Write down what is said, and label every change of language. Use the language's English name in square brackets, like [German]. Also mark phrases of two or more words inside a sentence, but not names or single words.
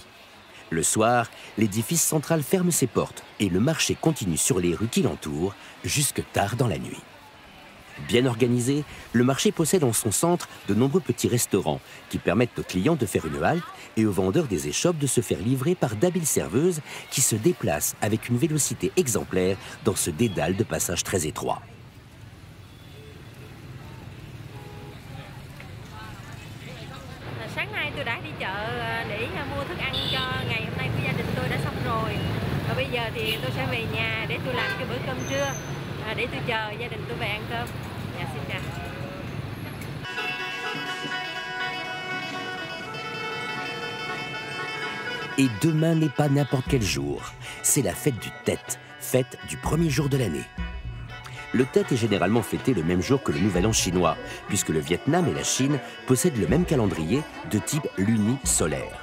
[French] Le soir, l'édifice central ferme ses portes et le marché continue sur les rues qui l'entourent jusque tard dans la nuit. Bien organisé, le marché possède en son centre de nombreux petits restaurants qui permettent aux clients de faire une halte et aux vendeurs des échoppes de se faire livrer par d'habiles serveuses qui se déplacent avec une vélocité exemplaire dans ce dédale de passage très étroit. [Vietnamese] Sáng nay tôi đã đi chợ để mua thức ăn cho ngày hôm nay của gia đình tôi đã xong rồi. Và bây giờ thì tôi sẽ về nhà để tôi làm cái bữa cơm trưa để tôi chờ gia đình tôi về ăn cơm. Dạ xin chào. [French] Et demain n'est pas n'importe quel jour, c'est la fête du Tet, fête du premier jour de l'année. Le Tet est généralement fêté le même jour que le Nouvel An chinois, puisque le Vietnam et la Chine possèdent le même calendrier de type luni-solaire.